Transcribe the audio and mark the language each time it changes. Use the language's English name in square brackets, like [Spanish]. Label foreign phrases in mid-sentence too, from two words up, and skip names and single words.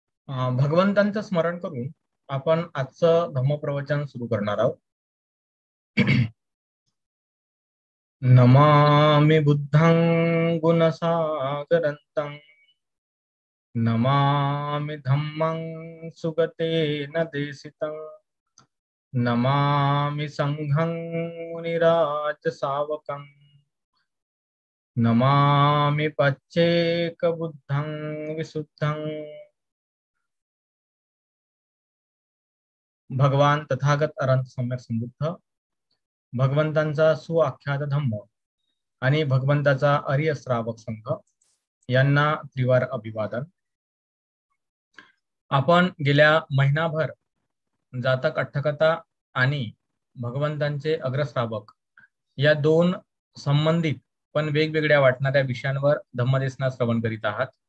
[Marathi] भगवंतांचं स्मरण करून आपण आजचं धम्मप्रवचन सुरू करणार आहोत. [Pali] नमामि बुद्धं गुणसागरन्तं नमामि धम्मं सुगतेन देशितं नमामि संघं मुनिराजसावकं नमामि पच्चेकबुद्धं विशुद्धं. [Marathi] भगवान तथागत अनंत सम्यक समृद्ध भगवंतांचा सुआख्यात धम्म आणि भगवंताचा आर्य श्रावक संघ यांना त्रिवार अभिवादन. आपण गेल्या महिनाभर जातक अठ्ठकथा आणि भगवंतांचे अग्रश्रावक या दोन संबंधित पण वेगवेगळ्या वाटणाऱ्या विषयांवर धम्मदेसना श्रवण करीत आहात.